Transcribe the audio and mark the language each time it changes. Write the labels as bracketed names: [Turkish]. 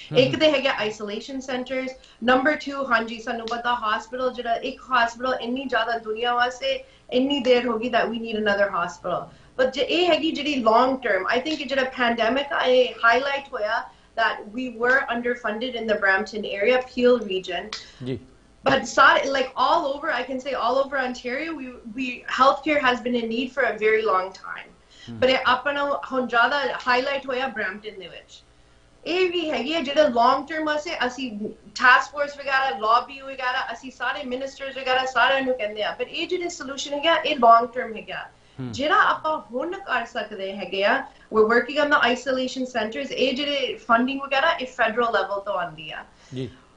[Punjabi] ਇੱਕ ਤੇ ਹੈਗਾ ਆਈਸੋਲੇਸ਼ਨ ਸੈਂਟਰਸ। ਨੰਬਰ 2, ਹਾਂਜੀ ਸਾਨੂੰ ਪਤਾ ਹਸਪੀਟਲ ਜਿਹੜਾ ਇੱਕ ਹਸਪੀਟਲ ਇੰਨੀ ਜ਼ਿਆਦਾ ਦੁਨੀਆ ਵਾਸਤੇ ਇੰਨੀ ਦੇਰ ਹੋ ਗਈ [English] that we need another hospital, [Punjabi] but ਜੇ ਇਹ ਹੈਗੀ ਜਿਹੜੀ long term, [English] I think [Punjabi] ਜਿਹੜਾ pandemic ਇਹ highlight ਹੋਇਆ [English] that we were underfunded in the Brampton area, Peel region. [Punjabi] ਜੀ। [English] But like all over, I can say all over Ontario, healthcare has been in need for a very long time. [Punjabi] But apna hun zyada highlight hoya Brampton de vich. ਇਹ ਵੀ ਹੈਗੀ ਹੈ ਜਿਹੜਾ long term ਵਾਸਤੇ ਅਸੀਂ task force ਵਗੈਰਾ lobby ਵਗੈਰਾ ਅਸੀਂ ਸਾਰੇ ਮਿਨਿਸਟਰਸ ਵਗੈਰਾ ਸਾਰਿਆਂ ਨੂੰ ਕਹਿੰਦੇ ਆ, ਪਰ ਇਹ ਜਿਹੜੇ ਸੋਲੂਸ਼ਨ ਹੈਗਾ ਇਹ ਲੌਂਗ ਟਰਮ ਹੈਗਾ ਜਿਹੜਾ ਆਪਾਂ ਹੁਣ ਕਰ ਸਕਦੇ ਹੈਗੇ ਆ। [English] we're working on the isolation centers, [Punjabi] ਇਹ ਜਿਹੜੇ ਫੰਡਿੰਗ ਵਗੈਰਾ ਇਹ ਫੈਡਰਲ ਲੈਵਲ ਤੋਂ ਆਉਂਦੀ ਆ ਜੀ।